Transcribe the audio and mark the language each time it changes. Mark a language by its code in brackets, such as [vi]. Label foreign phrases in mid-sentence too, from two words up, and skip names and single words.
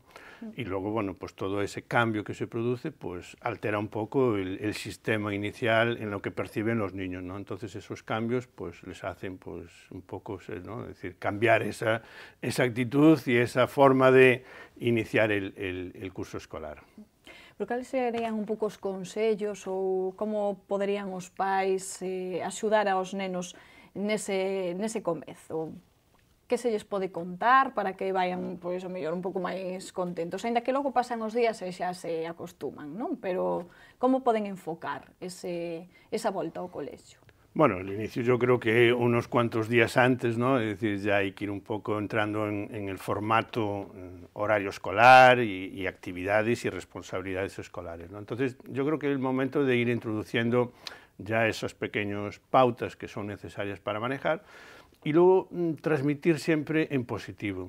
[es] Y luego, bueno, pues todo ese cambio que se produce, pues altera un poco el sistema inicial en lo que perciben los niños, ¿no? Entonces esos cambios, pues les hacen, pues un poco, ¿no? Es decir, cambiar esa actitud y esa forma de iniciar el curso escolar. [gl] Pero cales serían un pouco os consellos ou como poderían os pais axudar aos nenos nese comezo? Que se lles pode contar para que vayan, pois, o mellor, un pouco máis contentos, aínda que logo pasan os días e xa se acostuman, non? Pero como poden enfocar esa volta ao colexio? [es] Bueno, al inicio yo creo que unos cuantos días antes, ¿no? Es decir, ya hay que ir un poco entrando en el formato horario escolar y actividades y responsabilidades escolares, ¿no? Entonces, yo creo que es el momento de ir introduciendo ya esas pequeñas pautas que son necesarias para manejar, y luego transmitir siempre en positivo.